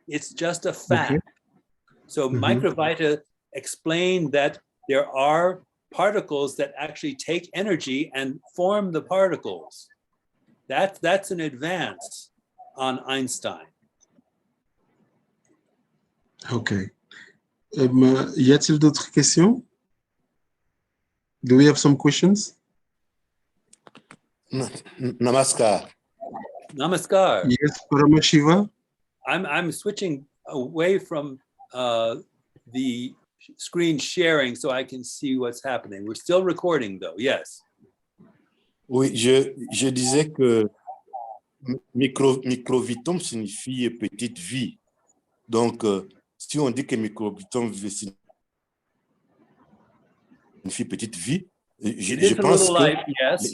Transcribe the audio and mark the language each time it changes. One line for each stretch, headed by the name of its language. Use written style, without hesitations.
English: It's just a fact. Okay. So Microvita explained that there are particles that actually take energy and form the particles. That's an advance on Einstein. Okay.
French: Y a-t-il d'autres questions?
English: Do we have some questions? Namaskar. Namaskar. Yes, Paramashiva. I'm switching away from the screen sharing so I can see what's happening. We're still recording though, yes.
French: Oui, je disais que microvitum signifie petite vie. Donc, si on dit que microvitum signifie petite vie, je pense que
English: life, yes.